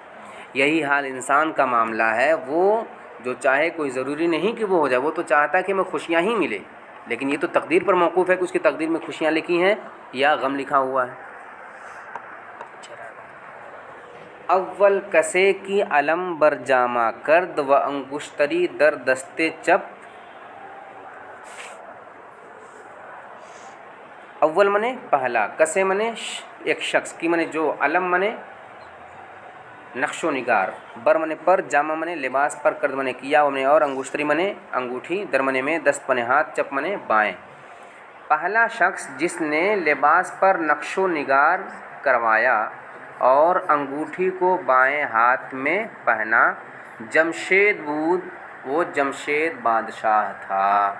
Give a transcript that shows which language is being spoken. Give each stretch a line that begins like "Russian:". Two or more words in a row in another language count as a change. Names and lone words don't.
Urdu: یہی حال انسان کا معاملہ ہے، وہ جو چاہے کوئی ضروری نہیں کہ وہ ہو جائے، وہ تو چاہتا ہے کہ ہمیں خوشیاں ہی ملے، لیکن یہ تو تقدیر پر موقوف ہے کہ اس کی تقدیر میں خوشیاں لکھی ہیں یا غم لکھا ہوا ہے۔
Persian: اول کسے کی علم بر جامہ کرد و انگشتری در دستے چپ،
Urdu: اول منے پہلا، کسے منے ایک شخص، کی منے جو، علم منے نقش و نگار، بر منے پر، جامہ منے لباس پر، کرد منے کیا، و منے اور، انگشتری منے انگوٹھی، در منے میں، دست منے ہاتھ، چپ منے بائیں۔ پہلا شخص جس نے لباس پر نقش و نگار کروایا اور انگوٹھی کو بائیں ہاتھ میں پہنا،
Persian: جمشید بود،
Urdu: وہ جمشید بادشاہ تھا۔